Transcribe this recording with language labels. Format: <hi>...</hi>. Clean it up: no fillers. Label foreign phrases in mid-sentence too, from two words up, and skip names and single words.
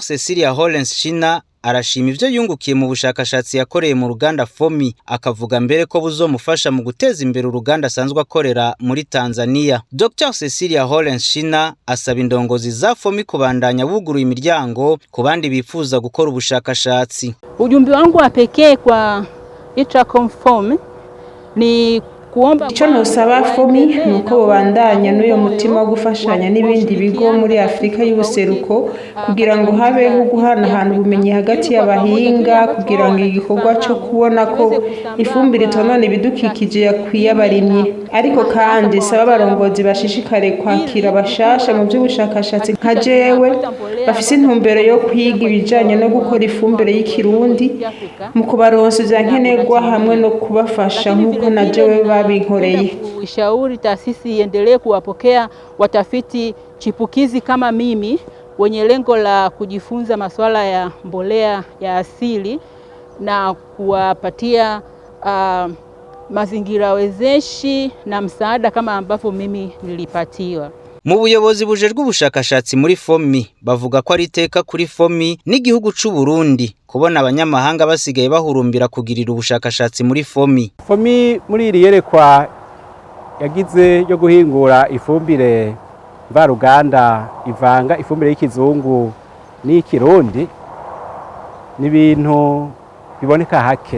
<rn>Cecilia Hollens Shina arashima ivyo yungukiye mu bushakashatsi yakoreye mu ruganda FOMI, akavuga mbere ko buzomufasha mu guteza imbere uruganda asanzwe akorera muri Tanzania. Dr. Cecilia Hollens Shina asaba indongozi za FOMI kubandanya buguruye imiryango ku bandi bifuza gukora ubushakashatsi.</rn> <sw>Ujumbe wangu wa pekee kwa Itracom FOMI ni kuomba</sw> <rn>icyo nusaba FOMI nuko bobandanya n'uyo mutima wo gufashanya n'ibindi bigo muri Afrika y'ubuseruko kugira ngo habeho guhanahana ubumenyi hagati y'abahinga, kugira ngo igikorwa cyo kubona ko ifumbire itonona ibidukikije yakwiye abarimyi. Ariko kandi saba abarongozi bashishikare kwakira bashasha mu by'ubushakashatsi nka jewe bafise intumbero yo kwiga ibijanye no gukora ifumbire y'ikirundi, mu kubaronsa vya nkenerwa hamwe no kubafasha nk'uko na jewe babinkoreye.</rn> <sw>Ushauri taasisi iendelee kuwapokea watafiti chipukizi kama mimi wenye lengo la kujifunza masuala ya mbolea ya asili na kuwapatia mazingira wezeshi na msaada kama ambavyo mimi nilipatiwa.</sw> <rn>Mu buyobozi bujejwe ubushakashatsi muri FOMI bavuga ko ari iteka kuri FOMI n'igihugu c'u Burundi kubona abanyamahanga basigaye bahurumbira kugirira ubushakashatsi muri FOMI. FOMI muri iri yerekwa yagize yo guhingura ifumbire mvaruganda ivanga ifumbire y'ikizungu n'ikirundi n'ibintu biboneka hake.</rn>